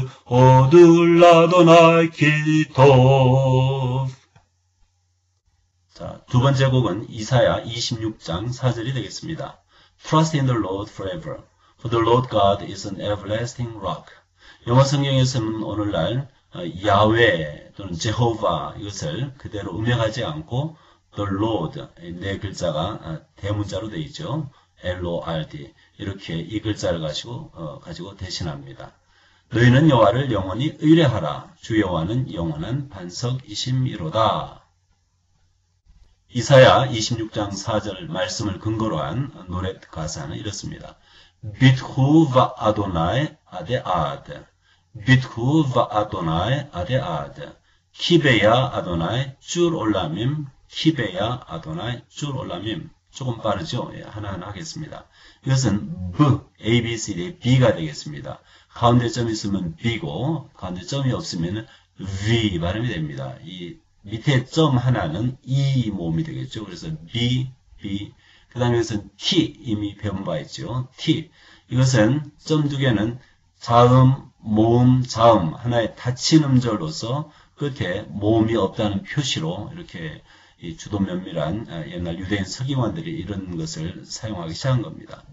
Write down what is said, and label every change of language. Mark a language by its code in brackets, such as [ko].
[he] 호드 라도나이 키토. [ko] 자, 두 번째 곡은 이사야 26장 4절이 되겠습니다. [en] Trust in the Lord forever, for the Lord God is an everlasting rock. [ko] 영어 성경에서는 오늘날 야훼 또는 제호바 이것을 그대로 음역하지 않고 the Lord 네 글자가 대문자로 되어 있죠. Lord 이렇게 이 글자를 가지고 대신합니다. 너희는 여호와를 영원히 의뢰하라. 주 여호와는 영원한 반석이심이로다. 이사야 26장 4절 말씀을 근거로 한 노래 가사는 이렇습니다. [he] 비트후 바 아도나이 아데아드 비트후 바 아도나이 아데아드 키베야 아도나이 줄 올라밈 키베야 아도나이 줄 올라밈. [ko] 조금 빠르죠? 예, 하나하나 하겠습니다. 이것은 A, B, C, D, B가 되겠습니다. 가운데 점이 있으면 B고 가운데 점이 없으면 V 발음이 됩니다. 이 밑에 점 하나는 E 모음이 되겠죠. 그래서 B, B. 그 다음에 이것은 T 이미 배운 바 있죠. T. 이것은 점 두 개는 자음, 모음, 자음 하나의 닫힌 음절로서 끝에 모음이 없다는 표시로 이렇게 이 주도 면밀한 옛날 유대인 서기관들이 이런 것을 사용하기 시작한 겁니다.